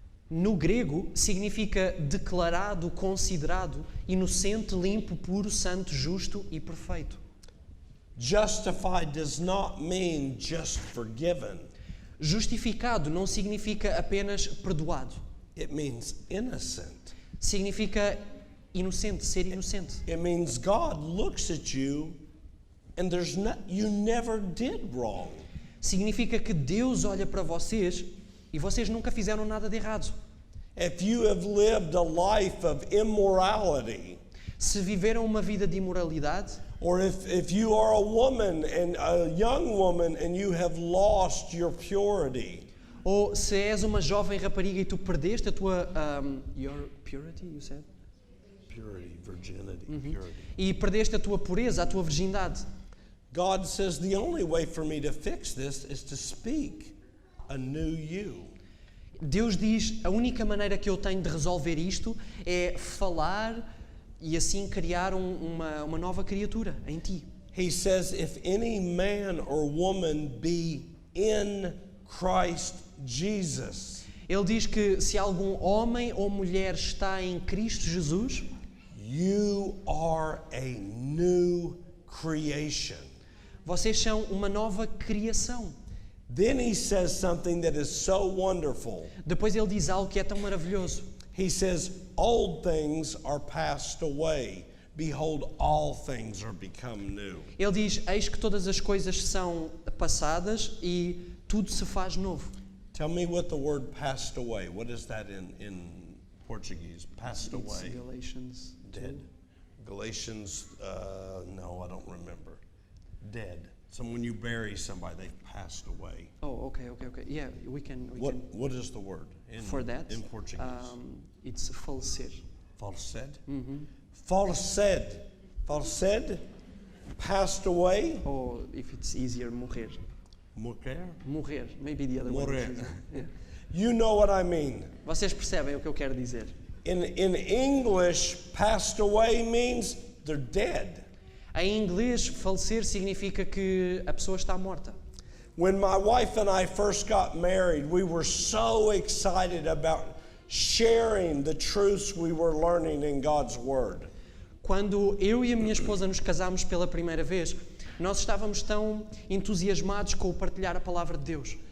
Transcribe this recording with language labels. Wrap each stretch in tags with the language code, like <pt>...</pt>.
<pt>No grego, significa declarado, considerado, inocente, limpo, puro, santo, justo e perfeito.</pt> <en>Justified does not mean just forgiven.</en> <pt>Justificado não significa apenas perdoado.</pt> <en>It means innocent.</en> <pt>Significa inocente, ser inocente.</pt> <en>It means God looks at you and you never did wrong.</en> <pt>Significa que Deus olha para vocês e vocês nunca fizeram nada de errado.</pt> <en>If you have lived a life of immorality,</en> <pt>Se viveram uma vida de imoralidade,</pt> <en>or if you are a woman and a young woman and you have lost your purity,</en> <pt>ou se és uma jovem rapariga e tu perdeste a tua</pt> <en>your purity, you said? purity, virginity, purity.</en> <pt>E perdeste a tua pureza, a tua virgindade.</pt> <en>God says the only way for me to fix this is to speak a new you.</en> <pt>Deus diz, a única maneira que eu tenho de resolver isto é falar e assim criar uma nova criatura em ti.</pt> <en>He says, if any man or woman be in Christ Jesus,</en> <pt>Ele diz que se algum homem ou mulher está em Cristo Jesus,</pt> <en>you are a new creation.</en> <pt>vocês são uma nova criação.</pt> <en>Then he says something that is so wonderful.</en> <pt>Depois ele diz algo que é tão maravilhoso.</pt> <en>He says, old things are passed away. Behold, all things are become new.</en> <pt>Ele diz, eis que todas as coisas são passadas e tudo se faz novo.</pt> <en>Tell me what the word passed away. What is that in Portuguese? Passed It's away. Galatians 2. Dead. Galatians, no, I don't remember. Dead. So when you bury somebody, they've passed away. Oh, okay. Yeah, we can. What is the word For that, in Portuguese? It's falecer. Falsed? Falsed. Falsed? Passed away? Or if it's easier, morrer.</en> <pt>Morrer?</pt> <en>Morrer, maybe the other</en> <pt>Morrer.</pt> <en>one. Yeah. You know what I mean.</en> <pt>Vocês percebem o que eu quero dizer?</pt> <en>In English, passed away means they're dead.</en> <pt>Em inglês, falecer significa que a pessoa está morta.</pt> <en>When my wife and I first got married, we were so excited about sharing the truths we were learning in God's Word.</en> <pt>Quando eu e a minha esposa nos casámos pela primeira vez, nós estávamos tão entusiasmados com o partilhar a palavra de Deus.</pt>